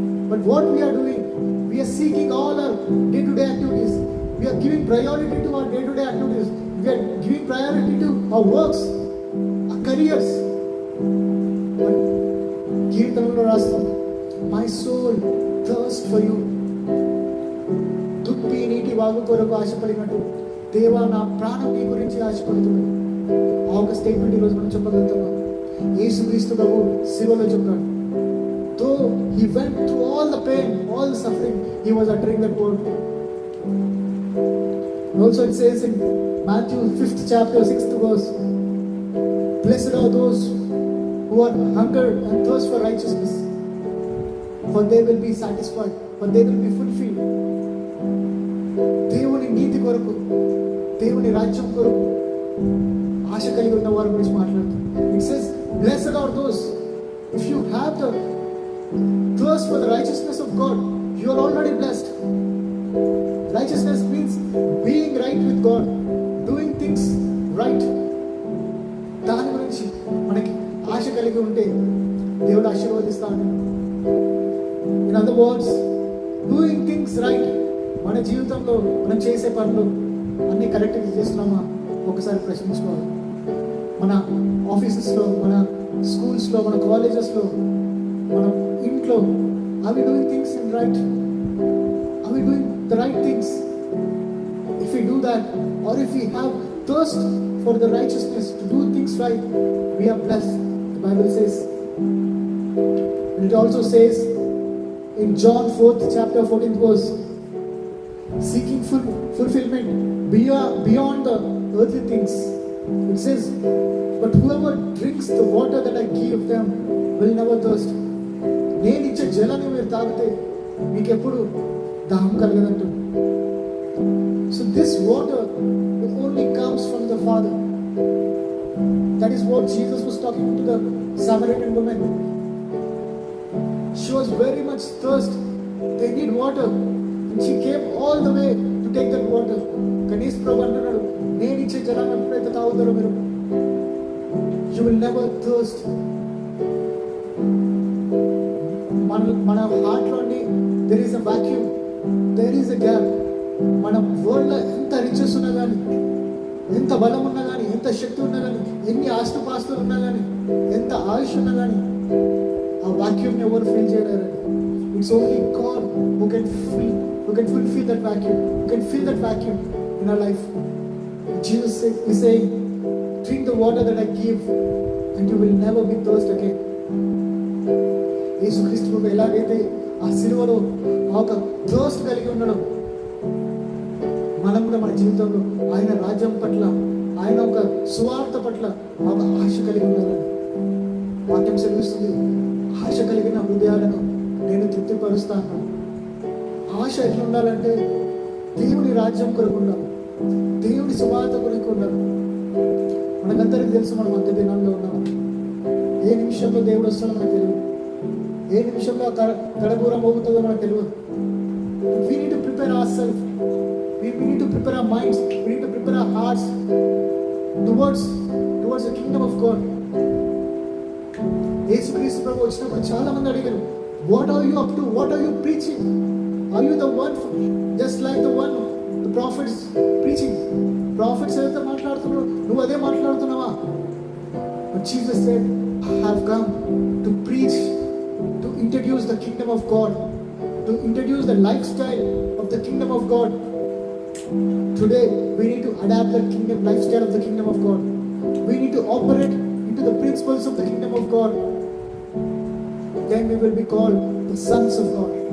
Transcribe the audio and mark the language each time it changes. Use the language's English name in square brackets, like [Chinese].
[English] But what we are doing, we are seeking all our day-to-day activities. We are giving priority to our day-to-day activities. We are giving priority to our works, our careers. But [Telugu] కీర్తనలో రాస్తుంది, [English] "My soul thirsts for you." [Telugu] దుప్పి నీటి వాగు కొరకు ఆశపడినట్టు దేవా నా ప్రాణం నీ గురించి ఆశపడుతుంది. ఆ ఒక స్టేట్మెంట్ ఈరోజు మనం చెప్పగలుగుతున్నాం. యేసుక్రీస్తు ప్రభు శిలువలో చెప్పాడు, [English] though he went through all the pain, all the suffering, he was uttering that word. Also it says in Matthew 5th chapter 6th verse, "Blessed are those who are hunger and thirst for righteousness, for they will be satisfied, for they will be fulfilled." [Telugu] దేవుని నీతి కొరకు, దేవుని రాజ్యం కొరకు ఆశ కలిగి ఉన్న వారి గురించి మాట్లాడుతుంది. [English] It says, "Blessed are those." If you have the thirst for the righteousness of God, you are already blessed. Righteousness means being right with God, doing things right. [Telugu] దాని గురించి మనకి ఆశ కలిగి ఉంటే దేవుడు ఆశీర్వదిస్తాడు. [English] In other words, doing things right. [Telugu] మన జీవితంలో మనం చేసే పనులు అన్నీ కరెక్ట్గా చేస్తున్నామా ఒకసారి ప్రశ్నించుకోవాలి. మన ఆఫీసెస్లో, మన స్కూల్స్లో, మన కాలేజెస్లో, మన ఇంట్లో, [English] are we doing things in right? Are we doing the right things? If we do that, or if we have thirst for the righteousness to do things right, we are blessed. The Bible says, and it also says in John 4th chapter 14th verse, seeking fulfillment beyond the earthly things. It says, "But whoever drinks the water that I give them will never thirst." [Telugu] నేను ఇచ్చే జలాన్ని మీరు తాగితే మీకు ఎప్పుడు దాహం కలగదంటూ. [English] So this water it only comes from the Father. That is what Jesus was talking to the Samaritan woman. She was very much thirst. They need water. And she came all the way to take that water. [Telugu] Ganesh Prabhu అంటున్నాడు, నేను ఇచ్చే జలాన్ని ఎప్పుడైతే తాగుతారో మీరు, [English] you will never thirst. [Telugu] మన హార్ట్లోని [English] there is a vacuum, there is a gap. [Telugu] మన వరల్డ్లో ఎంత రిచెస్ ఉన్నా కానీ, ఎంత బలం ఉన్నా కానీ, ఎంత శక్తి ఉన్నా కానీ, ఎన్ని ఆస్తుపాస్తులు ఉన్నా కానీ, ఎంత ఆయుష్ ఉన్నా కానీ, ఆ వాక్యూమ్ని ఎవరు ఫిల్ చేయలేరు. [English] It's only God who can fulfill that vacuum, who can fill that vacuum in our life. Jesus is saying, "Drink the water that I give and you will never be thirst again." [Telugu] యేసుక్రీస్తు ఎలాగైతే ఆ సిలువలో ఒక thirst కలిగి ఉన్నాడో, మనం కూడా మన జీవితంలో ఆయన రాజ్యం పట్ల ఆయన ఒక సువార్త పట్ల ఒక ఆశ కలిగి ఉండాలని వాక్యం సెలవిస్తుంది. ఆశ కలిగిన హృదయాలను నేను తృప్తిపరుస్తాను. ఆశ ఎట్లా ఉండాలంటే దేవుని రాజ్యం కొరకు ఉండాలి, దేవుని సువార్త కొరకు ఉండాలి. మనకందరికి తెలుసు మనం అంత్య దినాల్లో ఉన్నాం. ఏ నిమిషంలో దేవుడు వస్తాడో మనకు తెలియదు, ఏ నిమిషంలో కడబూరం మోగుతుందో మనకు తెలియదు. [English] We need to prepare ourselves. We need to prepare our minds. We need to prepare our hearts towards the kingdom of God. [Telugu] యేసుక్రీస్తు ప్రభు వచ్చినప్పుడు చాలా మంది అడిగారు, [English] what are you up to? What are you preaching? Are you the one just like the one the prophets preaching? [Telugu] Prophets ఏదైతే మాట్లాడుతున్నారో నువ్వు అదే మాట్లాడుతున్నావా? [English] But Jesus said, I have come to preach, to introduce the kingdom of God, to introduce the lifestyle of the kingdom of God. Today we need to adapt the lifestyle of the kingdom of God. We need to operate into the principles of the kingdom of God. Then we will be called the sons of God.